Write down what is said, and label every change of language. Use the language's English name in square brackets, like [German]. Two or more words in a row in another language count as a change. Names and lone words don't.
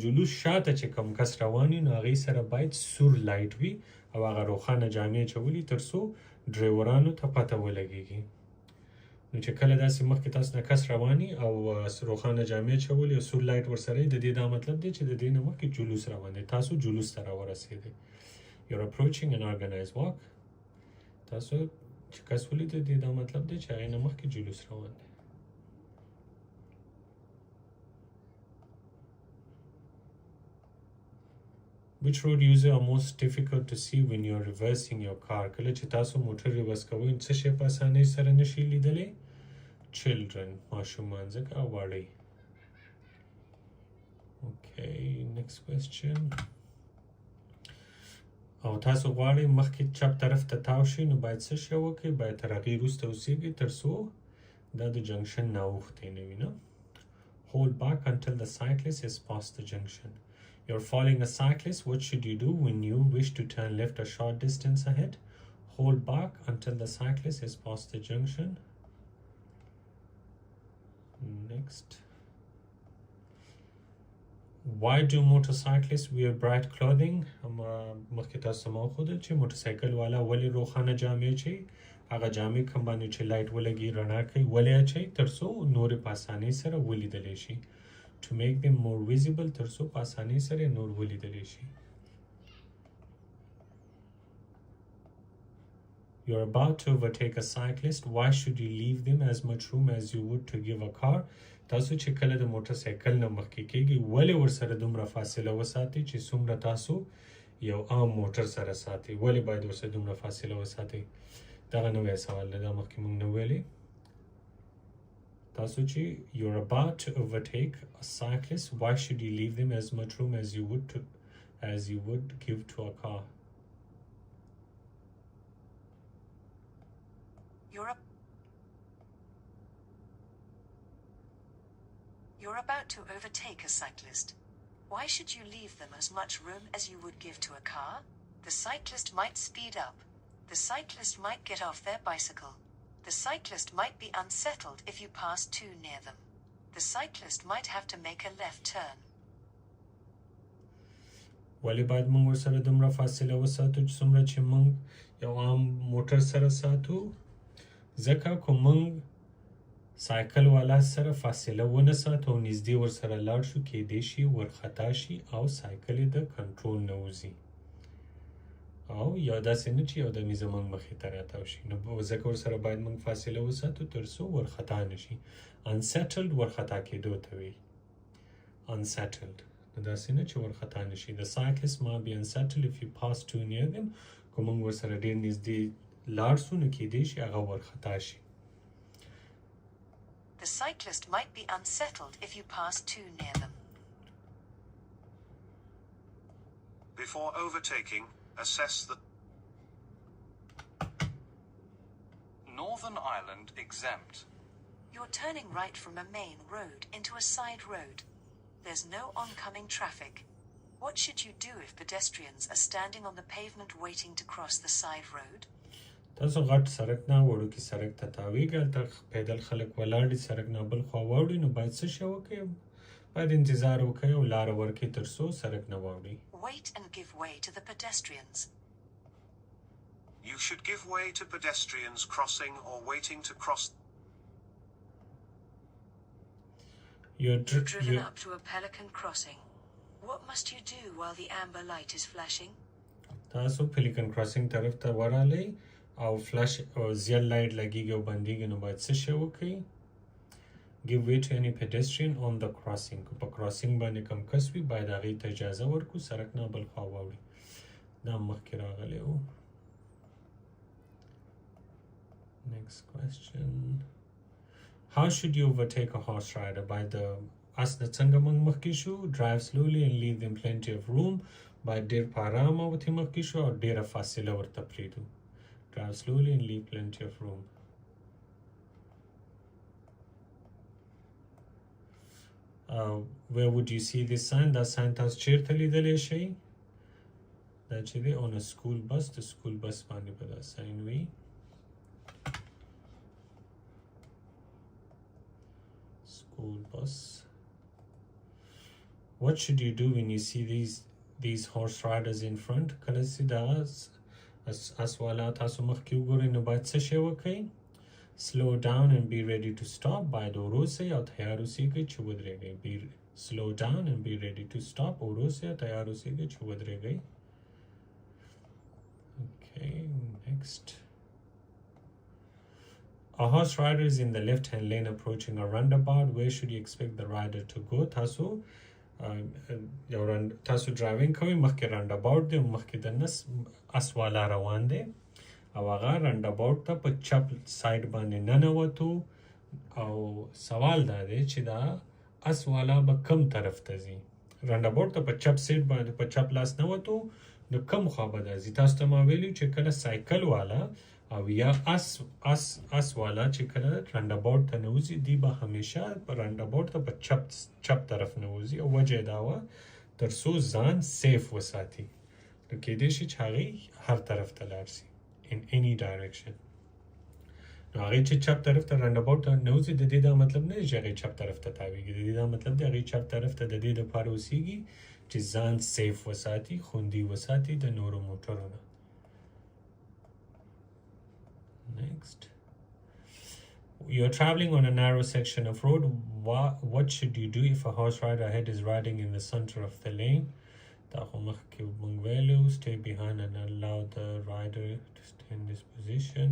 [Pashto] جلوس شاته چې کوم کس روان وي نو هغې سره باید سور لایټ وي او هغه روښانه جامې اچولي تر څو ډریورانو ته پته ولګېږي نو چې کله داسې مخکې تاسو نه کس رواني او روښانه جامې اچولي او سور لایټ ورسره د دې دا مطلب دی چې د دې نه مخکې جلوس روان دی تاسو جلوس ته راورسېدئ [English] You're approaching an organized walk [Pashto] تاسو چې کس ولید د دې دا مطلب دی چې هغې نه مخکې جلوس روان دی [English] Which road user are most difficult to see when you're reversing your car? [Pashto] کله چې تاسو موټر ریورس کوئ څه شی په اسانۍ سره نشي لیدلی children ماشومان ځکه واړی [English] Okay, next question [Pashto] او تاسو غواړئ مخکې چپ طرف ته تاو شئ نو باید څه شی وکړئ باید تر هغې وروسته اوسېږئ تر څو دا د جنکشن نه اوښتی نه وي نه [English] Hold back until the cyclist is past the junction You're following a cyclist. What should you do when you wish to turn left a short distance ahead? Hold back until the cyclist is past the junction. Next. Why do motorcyclists wear bright clothing? [Pashto] مخکې تاسو ما وښودل چې موټرسایکل والا ولې روښانه جامې اچوي هغه جامې کوم باندې چې لایټ ولګي رڼا کوي ولې اچوي تر څو نورې په اسانۍ سره ولیدلی شي [English] To make them more visible [Pashto] تر څو په اسانۍ سره نور ولیدلی شي [English] You're about to overtake a cyclist. Why should you leave them as much room as you would to give a car? [Pashto] تاسو چې کله د موټرسایکل نه مخکې کېږئ ولې ورسره دومره فاصله وساتئ چې څومره تاسو یو عام موټر سره ساتئ ولې باید ورسره دومره فاصله وساتئ دغه نوی سوال دی دا مخکې موږ نه ویلی تاسو چې [English] you're about to overtake a cyclist why should you leave them as much room as you would give to a car You're about to overtake a cyclist. Why should you leave them as much room as you would give to a car? The cyclist might speed up. The cyclist might get off their bicycle. The cyclist might be unsettled if you pass too near them. The cyclist might have to make a left turn. [Pashto] ولی باید موږ ورسره دومره فاصله وساتو چې څومره چې موږ یو عام موټر سره ساتو ځکه که موږ سایکل والا سره فاصله ونه ساتو او نږدې ورسره لاړ شو کیدای شي ورخطا شي او سایکل یې د کنټرول نه وځي او یا داسې نه چې یو دمې زموږ مخې ته راتاو شي نو ځکه ورسره باید موږ فاصله وساتو تر څو ورخطا نه شي unsettled ورخطا کېدو ته وایي unsettled. داسې نه چې ورخطا نشي. [English] The cyclist might be unsettled if you pass too near them. [Pashto] که موږ ورسره ډېر نږدې لاړ سو نو کیدای شي هغه ورخطا شي. [English] The cyclist might be unsettled if you pass too near them. Before overtaking, assess the Northern Ireland exempt. You're turning right from a main road into a side road. There's no oncoming traffic. What should you do if pedestrians are standing on the pavement waiting to cross the side road? [Pashto] تاسو غټ سړک نه وړوکی سړک ته تاویږئ، هلته پیدل خلک ولاړ دي، سړک نه بل خوا واوړي، نو باید څه شی وکړئ؟ باید انتظار وکړئ او لاره ورکړئ تر څو سړک نه واوړي. [English] Wait and give way to the pedestrians. You should give way to pedestrians crossing or waiting to cross. You've driven up to a pelican crossing. What must you do while the amber light is flashing? [Pashto] تاسو [English] pelican crossing [Pashto] طرف ته ورغلئ او فلاش او زیړ لایټ لګیږي او بندیږي، نو باید څه شی وکړئ؟ [English] give way to any pedestrian on the crossing. [Pashto] په کراسینګ باندې کوم کس وي باید هغې ته اجازه ورکړو سړک نه بل خوا واوړي. دا مخکې راغلی و. [English] Next question. How should you overtake a horse rider? [Pashto] باید اس نه څنګه موږ مخکې شو؟ [English] drive slowly and leave them plenty of room. [Pashto] باید ډېر په ارامه ورته مخکې شو او ډېره فاصله ورته پرېږدو. [English] drive slowly and leave plenty of room. Where would you see this sign? [Pashto] دا sign تاسو چیرته لیدلی شئ؟ دا چې دی [English] on a school bus. [Pashto] د [English] school bus [Pashto] باندې به دا sign وي. [English] School bus. What should you do when you see these horse riders in front? [Pashto] کله چې دا اسوالا تاسو مخکې وګورئ نو باید څه شی وکړئ؟ [English] slow down and be ready to stop. [Pashto] باید ورو اوسئ او تیار اوسیږئ چې ودرېږئ. [English] slow down and be ready to stop. [Pashto] ورو اوسئ او تیار اوسیږئ چې ودرېږئ. [English] Okay, next. A horse rider is in the left-hand lane approaching a roundabout. Where should you expect the rider to go? [Pashto] تاسو ډرایوینګ کوئ، مخکې راونډاباوټ دی، مخکې دننه اس والا روان دی او هغه راونډاباوټ ته په چپ سایډ باندې ننوتو او سوال دا دی چې دا اس والا به کم طرف ته ځي؟ راونډاباوټ ته په چپ سایډ باندې په چپ لاس نوتو نو کم خوا به دا ځي؟ تاسو ته ما ویلي چې کله سایکل والا او یا اس والا چې کله راونډاباوټ ته نوځي دی به همیشه په راونډاباوټ ته په چپ طرف نوځي او وجه دا وه تر څو ځان سیف وساتي. نو کیدای شي چې هغې هر طرف ته لاړ شي [English] in any direction. [Pashto] نو هغې چې چپ طرف ته راونډاباوټ ته نوځي د دې دا مطلب نه دی چې هغې چپ طرف ته تاویږي. د دې دا مطلب دی هغې چپ طرف ته د دې دپاره اوسیږي چې ځان سیف وساتي، خوندي وساتي د نورو موټرو نه. [English] Next. You're traveling on a narrow section of road. What should you do if a horse rider ahead is riding in the center of the lane? Stay behind and allow the rider to stay in this position.